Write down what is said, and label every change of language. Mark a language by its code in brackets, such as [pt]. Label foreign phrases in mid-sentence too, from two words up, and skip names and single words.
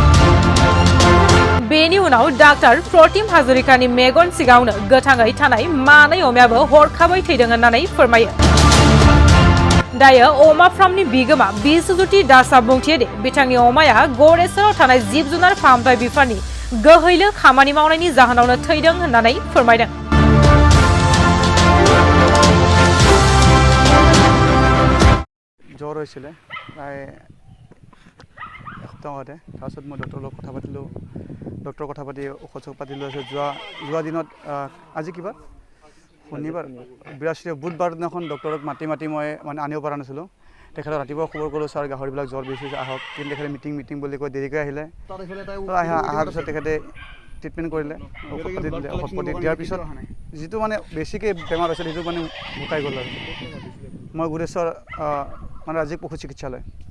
[brx] बेनि उनाव डाक्टार प्रतिम हाजरिकानि मेगन सिगाङावनो गोथाङै थानाय मानै अमायाबो हरखाबै थैदों होननानै फोरमायो। दायो अमा फार्मनि बिगोमा बिश्वज्योति दासआ बुंथियो दि बिथांनि अमाया गौरेसराव थानाय जिब जुनार फाहामथाय बिफाननि गोहैलो खामानि मावनायनि जाहोनावनो थैदों होननानै फोरमायदों। [as] জ্বৰ হৈছিলে প্ৰায় এসপ্তাহ আগতে তাৰপিছত মই ডক্টৰৰ লগত কথা পাতিলোঁ ডক্টৰৰ কথা পাতি ঔষধ পাতি লৈ আছোঁ যোৱা দিনত আজি কিবা শনিবাৰ বুধবাৰ দিনাখন ডক্টৰক মাতি মই মানে আনিব পৰা নাছিলোঁ তেখেতক ৰাতিপুৱা খবৰ কৰিলোঁ ছাৰ গাহৰিবিলাক জ্বৰ বেছি আহক কিন্তু তেখেতে মিটিং বুলি কৈ দেৰিকৈ আহিলে অহাৰ পিছত তেখেতে ট্ৰিটমেণ্ট কৰিলে ঔষধ পাতি দিলে ঔষধ পাতি দিয়াৰ পিছত যিটো মানে বেছিকৈ বেমাৰ হৈছিল সেইটো মানে ঢুকাই গ'ল আৰু মই গৌৰেশ্বৰ মানে ৰাজ্যিক পশু চিকিৎসালয়